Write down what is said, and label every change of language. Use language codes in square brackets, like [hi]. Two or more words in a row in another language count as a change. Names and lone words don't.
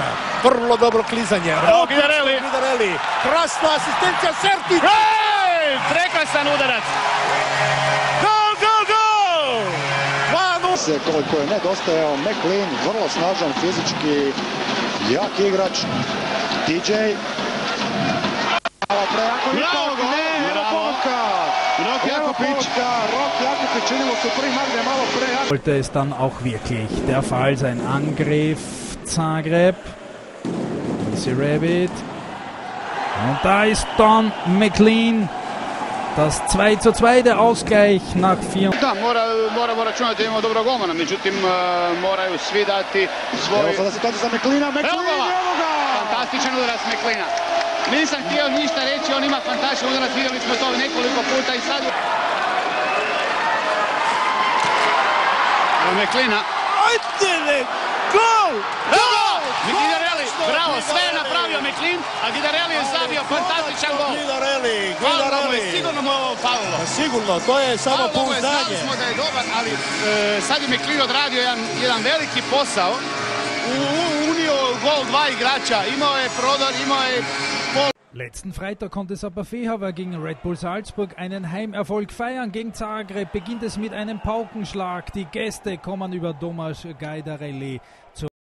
[hr] Vrlo dobro klizanje. Guidarelli. Krasna asistencija, Sertić. Prekrasan udarac. Gol, gol, gol! 2:0. Koliko je nedostajao McLean, vrlo snažan, fizički jak igrač. TJ. [de] Sollte es dann auch wirklich der Fall sein. Angriff Zagreb. Easy Rabbit. Und da ist dann McLean. Das 2:2, der Ausgleich nach 4. [hr] Da, moramo računati da imamo dobro golmana, međutim moraju svi dati svoj... Evo sada situacija za McLeana, Evo ga! Fantastičan udarac McLeana. Nisam htio ništa reći, on ima fantastičan udarac, vidjeli smo to nekoliko puta i sad... McLeana. Ajde, gol! Gol! Guidarelli, bravo, sve je napravio McLean, a Guidarelli je zabio fantastičan gol. Guidarelli. Sigurno mu ovo falilo. Sigurno, to je samo pouzdanje. Znali smo da je dobar, ali sad je McLean odradio jedan veliki posao. Unio gol 2 igrača, imao je prodor, imao je pol. [de] Letzten Freitag konnte Sappa Fehavar gegen Red Bull Salzburg einen Heimerfolg feiern. Gegen Zagreb beginnt es mit einem Paukenschlag. Die Gäste kommen über Tomáš Guidarelli zur